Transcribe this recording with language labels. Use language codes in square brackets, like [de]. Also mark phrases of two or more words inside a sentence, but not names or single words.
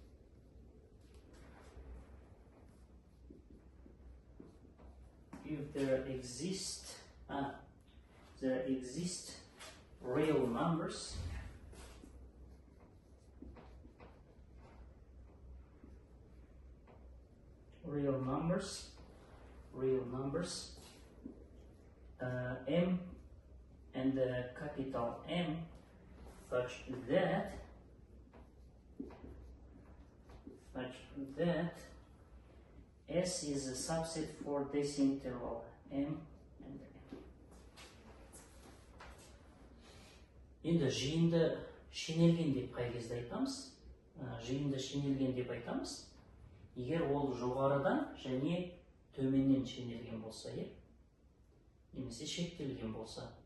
[en] real numbers M and capital M such that S is a subset for this interval M and M. [kk] Енді жиынды шенелген деп қай кезде айтамыз? Жиынды шенелген деп айтамыз, егер ол жоғарыдан және төменнен шенелген болса, немесе шектелген болса.